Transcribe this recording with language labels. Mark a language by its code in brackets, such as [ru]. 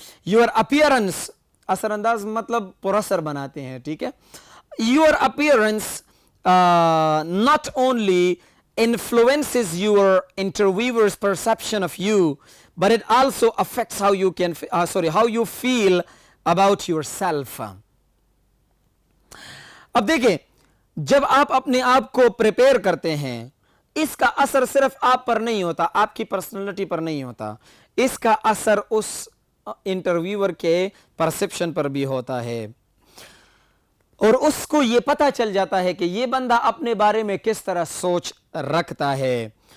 [en] Your appearance, [ur] اثر انداز مطلب پراثر بناتے ہیں, ٹھیک ہے. [en] Your appearance not only influences your interviewer's perception of you, but it also affects how you feel about yourself. [ur] اب دیکھیں جب آپ اپنے آپ کو پریپیئر کرتے ہیں اس کا اثر صرف آپ پر نہیں ہوتا, آپ کی پرسنالٹی پر نہیں ہوتا, اس کا اثر اس انٹرویور کے پرسپشن پر بھی ہوتا ہے اور اس کو یہ پتہ چل جاتا ہے کہ یہ بندہ اپنے بارے میں کس طرح سوچ رکھتا ہے.